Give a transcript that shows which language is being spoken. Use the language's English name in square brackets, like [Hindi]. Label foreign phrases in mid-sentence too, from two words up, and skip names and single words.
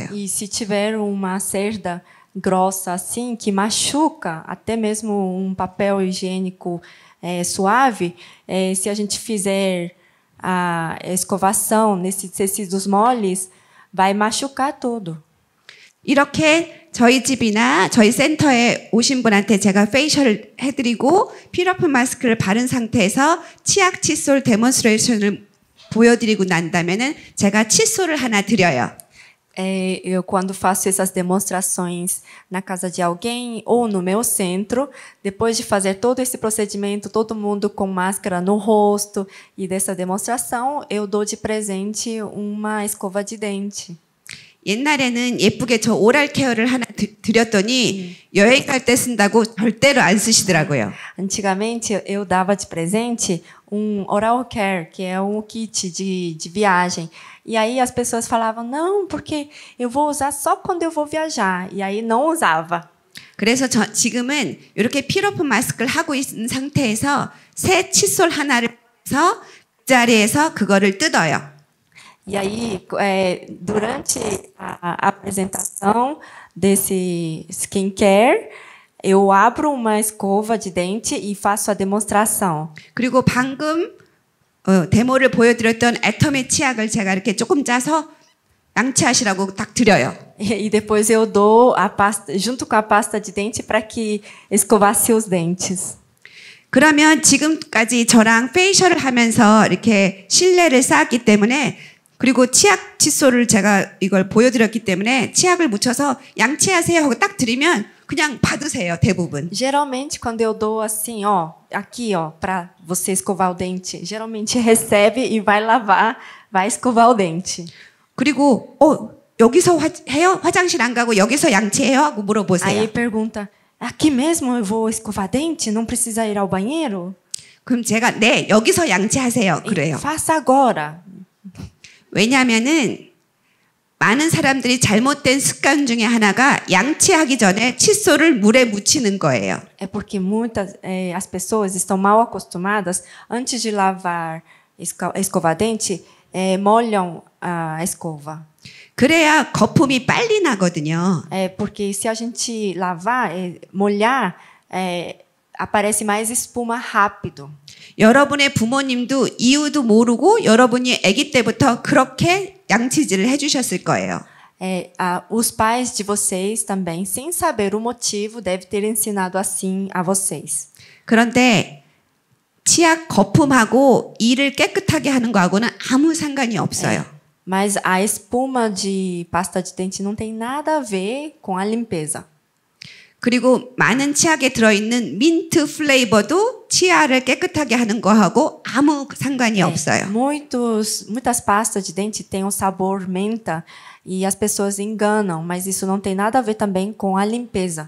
[Portuguese] E se tiver uma cerda grossa assim que machuca, até mesmo um papel higiênico suave, se a gente fizer a escovação nesses tecidos moles, vai machucar tudo. [Korean] 이렇게 저희 집이나 저희 센터에 오신 분한테 제가 페이셜을 해드리고 필러프 마스크를 바른 상태에서 치약 칫솔 데몬스트레이션을 보여드리고 난다면은 제가 칫솔을 하나 드려요. [Portuguese] Eu, quando faço essas demonstrações na casa de alguém ou no meu centro, depois de fazer todo esse procedimento, todo mundo com máscara no rosto e dessa demonstração, eu dou de presente uma escova de dente. [Korean] 옛날에는 예쁘게 저 오랄 케어를 하나 드렸더니 여행 갈 때 쓴다고 절대로 안 쓰시더라고요. [Portuguese] Antigamente eu dava de presente um [English] oral care, [Portuguese] que é um kit de viagem. E aí as pessoas falavam, não, porque eu vou usar só quando eu vou viajar. E aí não usava. [Korean] 그래서 지금은 이렇게 필러프 마스크를 하고 있는 상태에서 새 칫솔 하나를 해서 그 자리에서 그거를 뜯어요. [Portuguese] E aí, durante a apresentação desse skincare, eu abro uma escova de dente e faço a demonstração. [Korean] 그리고 방금 데모를 보여드렸던 애터미 치약을 제가 이렇게 조금 짜서 양치하시라고 딱 드려요. [Portuguese] E depois eu dou a pasta, junto com a pasta de dente para que escovasse os dentes. [Korean] 그러면 지금까지 저랑 페이셜을 하면서 이렇게 신뢰를 쌓았기 때문에 그리고 치약 칫솔을 제가 이걸 보여드렸기 때문에 치약을 묻혀서 양치하세요 하고 딱 드리면 그냥 받으세요, 대부분. [Portuguese] Geralmente, quando eu dou assim, ó, aqui, ó, para você escovar o dente, geralmente recebe e vai lavar, vai escovar o dente. [Korean] 그리고 여기서 해요? 화장실 안 가고 여기서 양치해요? 하고 물어보세요. [Portuguese] Aí pergunta, aqui mesmo eu vou escovar dente? Não precisa ir ao banheiro? [Korean] 그럼 제가 네, 여기서 양치하세요. 그래요. [Portuguese] Faça agora. [Korean] 왜냐하면은 많은 사람들이 잘못된 습관 중에 하나가 양치하기 전에 칫솔을 물에 묻히는 거예요. [Portuguese] É porque as pessoas estão mal acostumadas, antes de lavar, escovar dente, molham a escova. [Korean] 그래야 거품이 빨리 나거든요. [Portuguese] Porque se a gente lavar, molhar, aparece mais espuma rápido. [Korean] 여러분의 부모님도 이유도 모르고 여러분이 아기 때부터 그렇게 양치질을 해주셨을 거예요. [Portuguese] Os pais de vocês também, sem saber o motivo, devem ter ensinado assim a vocês. [Korean] 그런데 치약 거품하고 이를 깨끗하게 하는 거하고는 아무 상관이 없어요. [Portuguese] Mas a espuma de pasta de dente não tem nada a ver com a limpeza. [Korean] 그리고 많은 치약에 들어있는 민트 플레이버도 치아를 깨끗하게 하는 거하고 아무 상관이 없어요. [Portuguese] Muitas pastas de dente têm um sabor menta e as pessoas enganam, mas isso não tem nada a ver também com a limpeza.